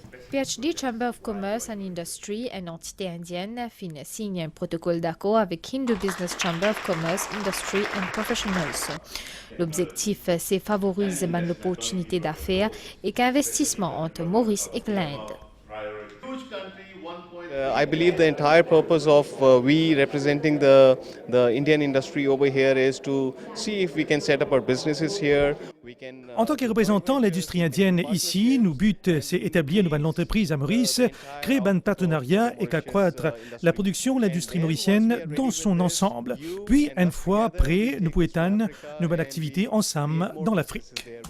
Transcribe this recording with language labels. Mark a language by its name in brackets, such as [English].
[French] PhD Chamber of Commerce and Industry, une entité indienne, signe un protocole d'accord avec Hindu Business Chamber of Commerce, Industry and Professionals. L'objectif, c'est favoriser l'opportunité d'affaires et qu'investissement entre Maurice et l'Inde. [English] I believe the entire purpose of we representing the Indian industry over here is to see if we can set up our businesses here. [French] En tant que représentant de l'industrie indienne ici, nos buts, c'est établir une bonne entreprise à Maurice, créer un partenariat et qu'accroître la production de l'industrie mauricienne dans son ensemble. Puis, une fois prêt, nous pouvons étendre nos bonnes activités ensemble dans l'Afrique.